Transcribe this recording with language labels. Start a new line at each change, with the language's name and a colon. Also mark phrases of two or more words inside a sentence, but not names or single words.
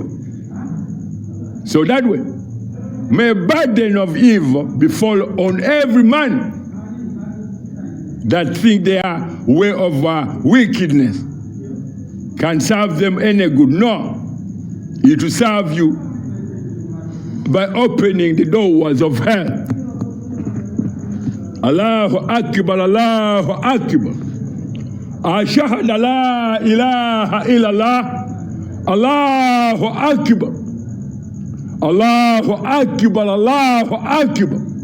English: So that way, may a burden of evil befall on every man that think their way of wickedness can serve them any good. No, it will serve you by opening the doors of hell.
Arabic: الله أكبر، الله أكبر. أشهد لا إله إلا الله. الله أكبر. الله أكبر، الله أكبر.